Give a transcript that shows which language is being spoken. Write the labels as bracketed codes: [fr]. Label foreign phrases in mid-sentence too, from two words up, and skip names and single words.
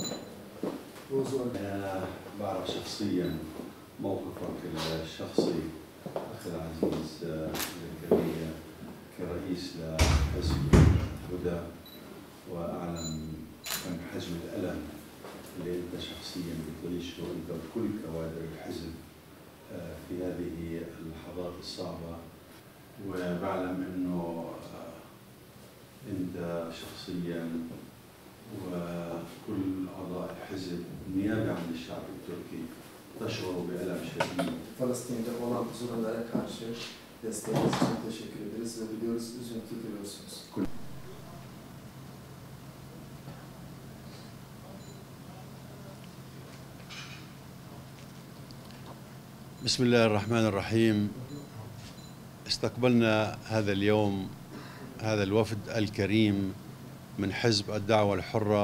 [ar] أنا بعرف شخصيا موقفك الشخصي أخي العزيز زكريا كرئيس لحزب هدى، وأعلم كم حجم الألم اللي أنت شخصيا بتعيشه أنت وكل كوادر الحزب في هذه اللحظات الصعبة، وبعلم أنه أنت شخصيا وكل أعضاء الحزب نيابة عن الشعب التركي تشعر بألم شديد. [tr] Filistin'de olan sorunlara karşı desteğiniz için teşekkür ederiz ve biliyoruz üzüntü duyuyorsunuz. [ar] بسم الله الرحمن الرحيم. استقبلنا هذا اليوم هذا الوفد الكريم من حزب الدعوة الحرة